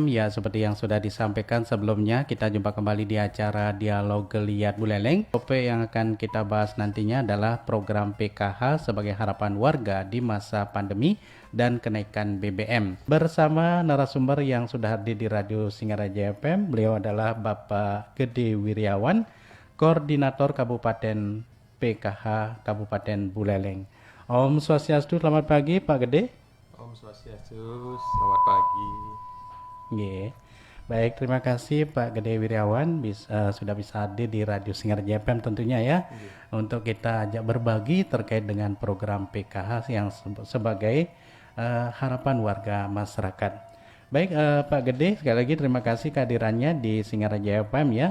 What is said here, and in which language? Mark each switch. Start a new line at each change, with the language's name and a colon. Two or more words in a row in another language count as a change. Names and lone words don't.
Indonesian: Ya, seperti yang sudah disampaikan sebelumnya, kita jumpa kembali di acara Dialog Geliat Buleleng. Topik yang akan kita bahas nantinya adalah program PKH sebagai harapan warga di masa pandemi dan kenaikan BBM. Bersama narasumber yang sudah hadir di Radio Singarja FM, beliau adalah Bapak Gede Wiryawan, Koordinator Kabupaten PKH Kabupaten Buleleng. Om Swastiastu, selamat pagi Pak Gede. Om Swastiastu, selamat pagi. Nggih. Baik, terima kasih Pak Gede Wiryawan sudah bisa hadir di Radio Singer JFM tentunya ya. Nggih. Untuk kita ajak berbagi terkait dengan program PKH yang sebagai harapan warga masyarakat. Baik, Pak Gede, sekali lagi terima kasih kehadirannya di Singer JFM ya.